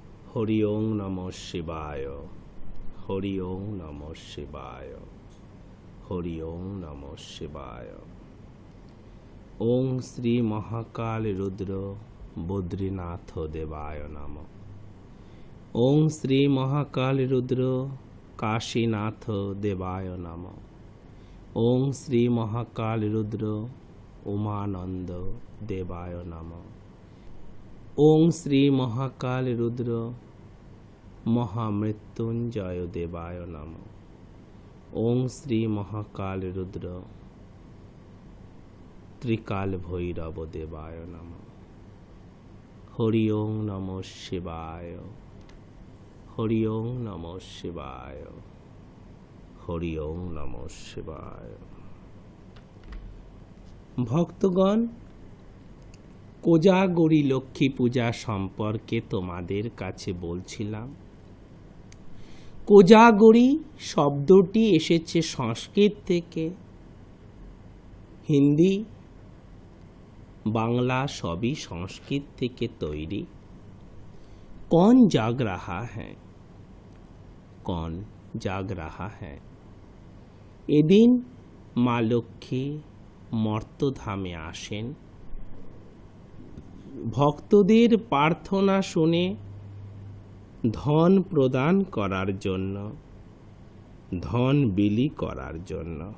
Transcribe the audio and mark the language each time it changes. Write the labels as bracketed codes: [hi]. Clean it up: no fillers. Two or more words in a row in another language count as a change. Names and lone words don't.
[sa] হরি ওং নমঃ শিবায়, হরি ওং নমঃ শিবায়, হরি ওং নমঃ শিবায়। ওং শ্রী মহাকাল রুদ্র বদ্রীনাথ দেবায় নমঃ। ওং শ্রী মহাকাল রুদ্র কাশীনাথ দেবায় নমঃ। ওং শ্রী মহাকাল রুদ্র উমানন্দ দেবায় নমঃ। ওং শ্রী মহাকাল রুদ্র মহামৃত্যুঞ্জয় দেবায় নমঃ। ওং শ্রী মহাকাল রুদ্র ত্রিকাল ভৈরব দেবায় নমঃ। হরি ওং নমঃ শিবায়, হরি ওং নমঃ শিবায়, হরি ওং নমঃ শিবায়। [bn] ভক্তগণ, কোজাগরী লক্ষ্মী পূজা সম্পর্কে তোমাদের কাছে বলছিলাম। কোজাগরী শব্দটি এসেছে সংস্কৃত থেকে। হিন্দি, বাংলা সবই সংস্কৃত থেকে তৈরি। [hi] कौन जाग रहा है, कौन जाग रहा है। [bn] এদিন মা লক্ষ্মী মর্তধামে আসেন। ভক্তদের প্রার্থনা শুনে ধন প্রদান করার জন্য, ধন বিলি করার জন্য।